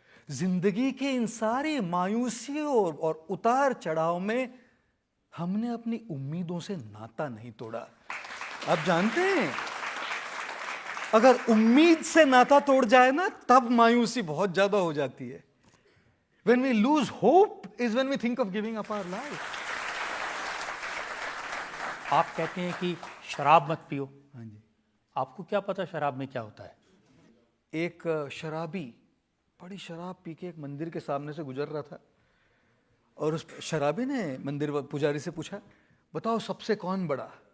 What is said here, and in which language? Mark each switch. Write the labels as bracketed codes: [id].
[hi] जिंदगी के इन सारी मायूसियों और उतार चढ़ाव में हमने अपनी उम्मीदों से नाता नहीं तोड़ा। आप जानते हैं, अगर उम्मीद से नाता तोड़ जाए ना, तब मायूसी बहुत ज्यादा हो जाती है। [en] When we lose hope is when we think of giving up our life. [hi] आप कहते हैं कि शराब मत पियो। हाँ जी। आपको क्या पता शराब में क्या होता है? एक शराबी बड़ी शराब पी के एक मंदिर के सामने से गुजर रहा था, और उस शराबी ने मंदिर पुजारी से पूछा, बताओ सबसे कौन बड़ा?